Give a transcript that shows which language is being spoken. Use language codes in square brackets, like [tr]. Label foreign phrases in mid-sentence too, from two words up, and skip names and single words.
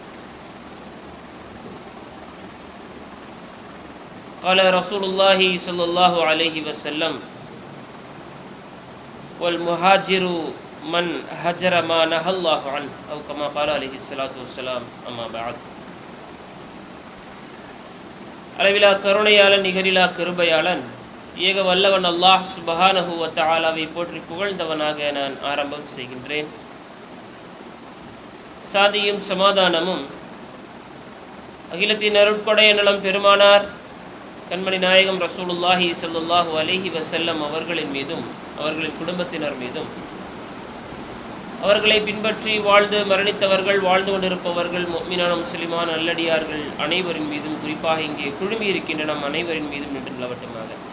[ar] قال رسول الله صلى الله عليه وسلم: والمهاجر من هجر ما نهى الله عنه أو كما قال عليه الصلاة والسلام. أما بعد. [ta] அளவிலா கருணையாளன் நிகரிலா கிருபையாளன் ஏக வல்லவன் அல்லாஹ் [ar] سبحانه وتعالى [ta] போற்றி புகழ்ந்தவனாக நான் ஆரம்பம் செய்கின்றேன். சாந்தியும் சமாதானமும் அகிலத்தின் அருட்கொடை நலம் பெருமானார் கண்மணி நாயகம் [ar] رسول الله صلى الله عليه وسلم [ta] அவர்களின் மீதும் அவர்களின் குடும்பத்தினர் மீதும் அவர்களை பின்பற்றி வாழ்ந்து மரணித்தவர்கள், வாழ்ந்து கொண்டிருப்பவர்கள், முஃமினான முஸ்லிமான நல்லடியார்கள் அனைவரின் மீதும், குறிப்பாக இங்கே குழுமி இருக்கின்ற நம் அனைவரின் மீதும் நின்று நிலவட்டுமாக.